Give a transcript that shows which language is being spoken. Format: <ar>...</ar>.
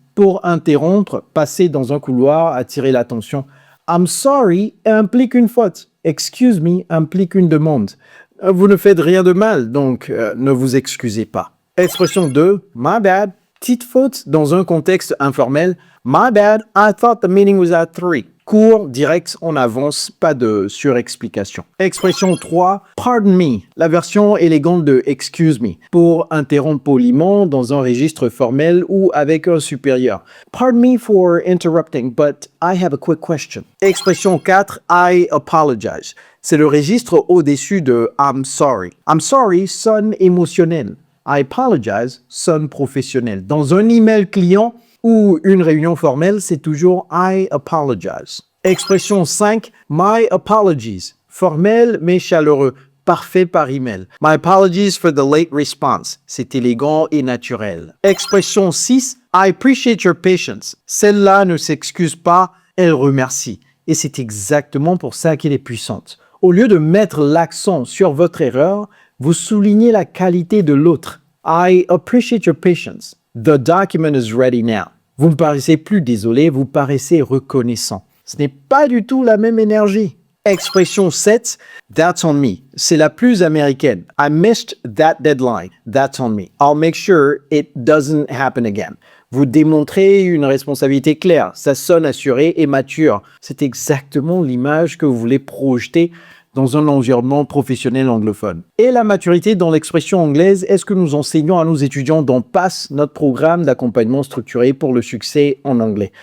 <fr>Pour interrompre, passer dans un couloir, attirer l'attention. I'm sorry implique une faute. Excuse me implique une demande. Vous ne faites rien de mal, donc ne vous excusez pas. Expression 2.</fr> <en>My bad.</en> <fr>Petite faute dans un contexte informel.</fr> <en>My bad, I thought the meeting was at 3.</en> <fr>Court, direct, on avance, pas de surexplication. Expression 3, pardon me, la version élégante de excuse me, pour interrompre poliment dans un registre formel ou avec un supérieur.</fr> <en>Pardon me for interrupting, but I have a quick question.</en> <fr>Expression 4, I apologize. C'est le registre au-dessus de I'm sorry. I'm sorry sonne émotionnel. I apologize sonne professionnel. Dans un email client, ou une réunion formelle, c'est toujours I apologize. Expression 5, my apologies. Formel mais chaleureux, parfait par email.</fr> <en>My apologies for the late response.</en> <fr>C'est élégant et naturel.</fr> <en>Expression 6, I appreciate your patience.</en> <fr>Celle-là ne s'excuse pas, elle remercie. Et c'est exactement pour ça qu'elle est puissante. Au lieu de mettre l'accent sur votre erreur, vous soulignez la qualité de l'autre.</fr> <en>I appreciate your patience. The document is ready now.</en> <fr>Vous ne paraissez plus désolé, vous paraissez reconnaissant. Ce n'est pas du tout la même énergie. Expression 7, that's on me. C'est la plus américaine.</fr> <en>I missed that deadline. That's on me. I'll make sure it doesn't happen again.</en> <fr>Vous démontrez une responsabilité claire. Ça sonne assuré et mature. C'est exactement l'image que vous voulez projeter dans un environnement professionnel anglophone. Et la maturité dans l'expression anglaise est ce que nous enseignons à nos étudiants dans PASS, notre programme d'accompagnement structuré pour le succès en anglais.</fr>